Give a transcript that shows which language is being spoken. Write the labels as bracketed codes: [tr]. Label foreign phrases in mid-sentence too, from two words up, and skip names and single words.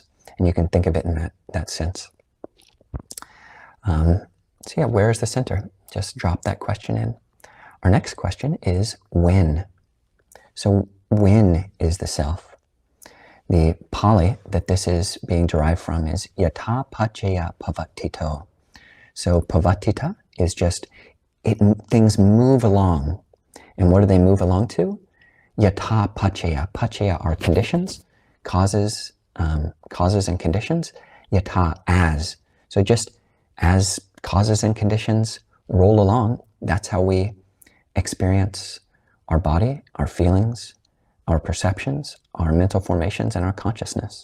[en] And you can think of it in that sense. So yeah, where is the center? Just drop that question in. Our next question is when. So when is the self? The Pali that this is being derived from is [pi] yatha paccaya pavatito. [en] So pavatita is just, things move along. And what do they move along to? [pi] Yatha paccaya. [en] Paccaya are conditions, causes and conditions. Yatha, as. So just as causes and conditions roll along, that's how we experience our body, our feelings, our perceptions, our mental formations, and our consciousness.